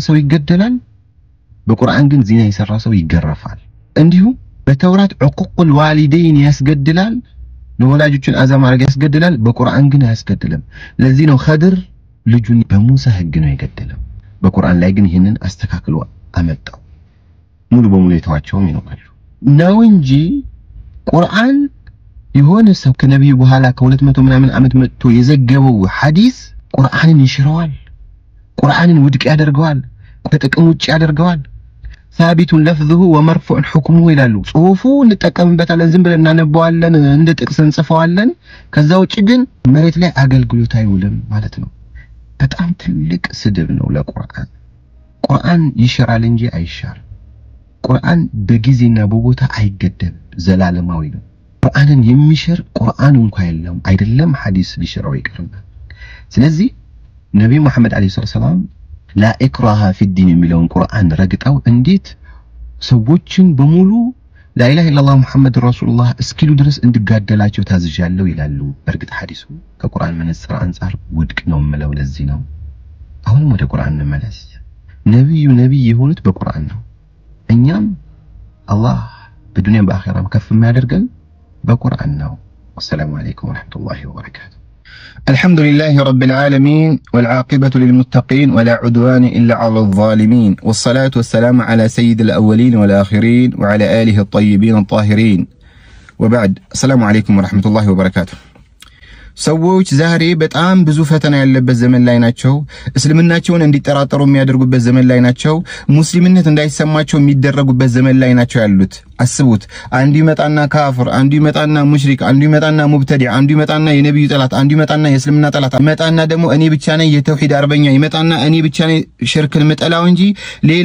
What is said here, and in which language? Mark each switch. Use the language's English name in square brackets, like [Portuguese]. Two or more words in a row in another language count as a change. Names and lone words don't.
[Amharic] ሰው ይገደላል በቁርአን ግን ዚና የሰራ ሰው ይገረፋል እንዲሁም በተውራት [Arabic] عقوق الوالدين [Amharic] ያስገድላል ለወላጆችን አዛ ማድረግ ያስገድላል በቁርአን ግን አያስገድልም ለዚህ ነው ኸድር ልጁን በሙሳ ህግ ነው የገደለው በቁርአን ላይ ግን ይሄንን አስተካክሎ አመጣው ሙሉ በሙሉ የተዋቸውም ይኖራሉ ነው እንጂ ቁርአን የሆነ ሰው ከነብዩ በኋላ ከ200 ምናምን ዓመት መጥቶ የዘገበው ሐዲስ ቁርአንን ይሽረዋል ቁርአንን ውድቅ ያደርገዋል ከጥቅም ውጭ ያደርገዋል [Arabic] ثابت لفظه ومرفوع حكمه [Amharic] ይላሉ ጽሁፉ እንጠቀምበታለን ዝም ብለን እናነባዋለን እንደ ጥቅስ እንጽፈዋለን ከዛ ውጭ ግን መሬት ላይ አገልግሎት አይውልም ማለት ነው በጣም ትልቅ ስድብ ነው ለቁርአን ቁርአን ይሽራል እንጂ አይሻር ቁርአን በጊዜና በቦታ አይገደብ ዘላለማዊ ነው ቁርአንን የሚሽር ቁርአን እንኳን የለም አይደለም ሐዲስ ሊሽረው ይቀርና ስለዚህ ነብዩ መሐመድ [Arabic] عليه السلام لا إكراه في الدين [Amharic] የሚለውን ቁርአን ረግጠው እንዴት ሰዎችን በሙሉ [Arabic] لا إله إلا الله محمد رسول الله [Amharic] እስኪሉ ድረስ እንድጋደላቸው ታዝዣለሁ ይላሉ በርግጥ ሐዲሱ ከቁርአን መነጽር አንፃር ውድቅ ነው ማለት ለዚህ ነው አሁንም ወደ ቁርአን እንመለስ ነብዩ የሆኑት በቁርአን ነው እኛም አላህ በዱንያ በአኺራም ከፍ የሚያደርገን በቁርአን ነው [Arabic] والسلام عليكم ورحمة الله وبركاته الحمد لله رب العالمين والعاقبة للمتقين ولا عدوان إلا على الظالمين والصلاة والسلام على سيد الأولين والآخرين وعلى آله الطيبين الطاهرين وبعد السلام عليكم ورحمة الله وبركاته [Amharic] ሰዎች ዛሬ በጣም ብዙ ፈተና ያለበት ዘመን ላይ ናቸው እስልምናቸውን እንዲጠራጠሩ የሚያደርጉበት ዘመን ላይ ናቸው ሙስሊምነት እንዳይሰማቸው የሚደረጉበት ዘመን ላይ ናቸው ያሉት አስቡት አንዱ ይመጣና ካፍር አንዱ ይመጣና ሙሽሪክ አንዱ ይመጣና ሙብተዲዕ አንዱ ይመጣና የነብዩ ጠላት አንዱ ይመጣና የእስልምና ጠላት ይመጣና ደግሞ እኔ ብቻ ነኝ የተውሂድ አርበኛ ይመጣና እኔ ብቻ ነኝ ሽርክን መጠላው እንጂ ሌላ